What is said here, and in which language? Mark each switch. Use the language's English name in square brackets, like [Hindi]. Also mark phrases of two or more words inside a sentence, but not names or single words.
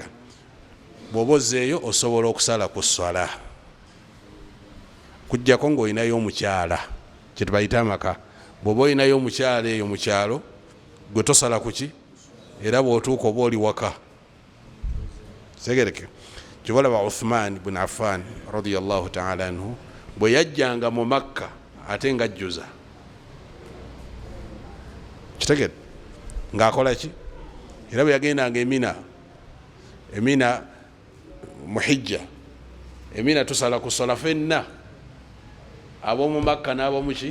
[Ganda] Bw'oba ozzeeyo osobola okusala ku swala kujjako ng'olinayo omukyala kyetubayita amaka. Bw'oba olinayo omukyala eyo mu kyalo gwe tosala ku ki? Era bw'otuuka oba oli waka. Kitegereke. Kyobalaba Uthman ibn Affan [Arabic] رضي الله تعالى عنه [Ganda] bwe yajjanga mu Makka ate ng'ajjuza, kitegedde, ng'akola ki? Era bwe yagendanga Emina mu hijja, Emina tusala ku swala fenna, ab'omu Makka n'ab'omu ki?